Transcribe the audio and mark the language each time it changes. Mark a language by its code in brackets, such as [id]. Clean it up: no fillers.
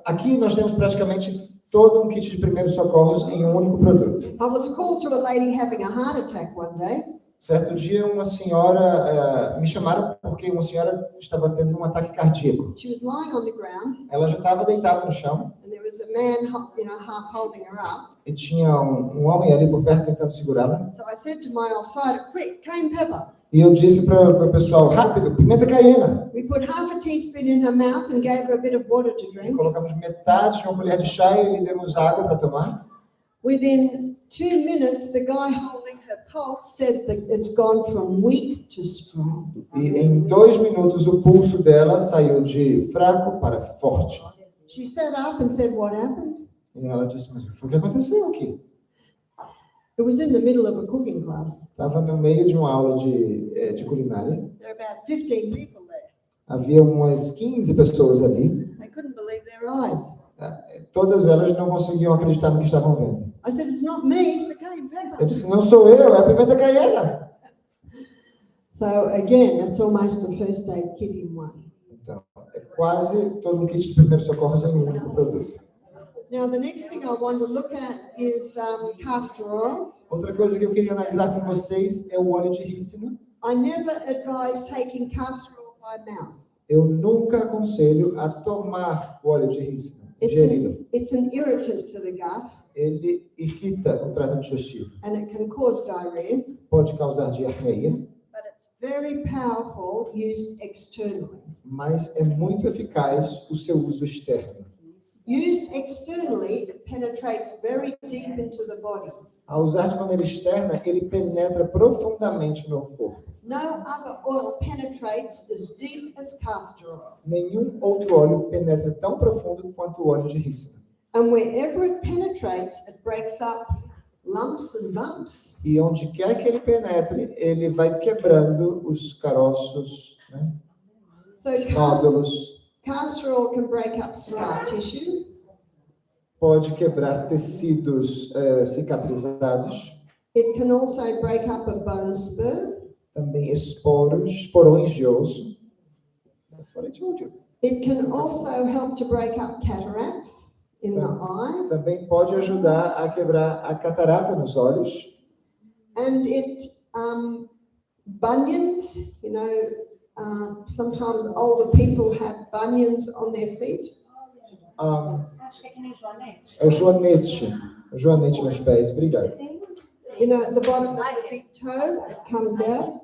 [pt] Aqui nós temos praticamente todo um kit de primeiros socorros em um único produto. [en] I was called to a lady having a heart attack one day. [pt] Certo dia, uma senhora me chamaram porque uma senhora estava tendo um ataque cardíaco. [en] She was lying on the ground, [pt] Ela já estava deitada no chão [en] and there was a man, half holding her up. [pt] e tinha um homem ali por perto tentando segurá-la. [en] So I said to my offsider, "Quick, cayenne pepper." [pt] E eu disse para o pessoal, rápido, pimenta caiena. [en] We put half a teaspoon in her mouth and gave her a bit of water to [pt] E [en] drink. [pt] colocamos metade de uma colher de chá e lhe demos água para tomar. [en] Within 2 minutes, the guy holding her pulse said that it's gone from weak to strong. [pt] E em 2 minutos o pulso dela saiu de fraco para forte. [en] She sat up and said, "What happened?" [pt] E ela disse, mas o que aconteceu aqui? [en] It was in the middle of a cooking class. [pt] Estava no meio de uma aula de culinária. [en] There were about 15 people there. [pt] Havia umas 15 pessoas ali. [en] They couldn't believe their eyes. [pt] Todas elas não conseguiam acreditar no que estavam vendo. [en] I said, "It's not me, it's the cayenne [pt] Eu [en] pepper." [pt] disse, não sou eu, é a pimenta caiena. [en] So again, that's almost a first aid kit in one. [pt] Então, é quase todo um kit de primeiros socorros em um único produto. [en] Now, the next thing I want to look at is castor oil. [pt] Outra coisa que eu queria analisar com vocês é o óleo de rícino. [en] I never advise taking castor oil by mouth. [pt] Eu nunca aconselho a tomar o óleo de rícino. digerido. [en] It's an irritant to the gut, [pt] Ele irrita o trato digestivo. [en] and it can cause diarrhea, [pt] Pode causar diarreia, [en] but it's very powerful used externally. [pt] mas é muito eficaz o seu uso externo. [en] Used externally, it penetrates very deep into the body. [pt] Ao usar de maneira externa, ele penetra profundamente no corpo. [en] No other oil penetrates as deep as castor oil. [pt] Nenhum outro óleo penetra tão profundo quanto o óleo de rícino. [en] And wherever it penetrates, it breaks up lumps and bumps. [pt] E onde quer que ele penetre, ele vai quebrando os caroços, né? [en] So [pt] Nódulos, [en] castor oil can break up scar tissue. [pt] pode quebrar tecidos cicatrizados, [en] It can also break up a bone spur. [pt] também esporões de osso. [en] That's what I told you. It can also help to break up cataracts in the eye. [pt] Também pode ajudar a quebrar a catarata nos olhos. [en] And it, bunions, you know, sometimes older people have bunions on their feet. [pt] Acho que é que nem joanete. É o joanete nos pés. Obrigado. [en] You know, at the bottom of the big toe, it comes out.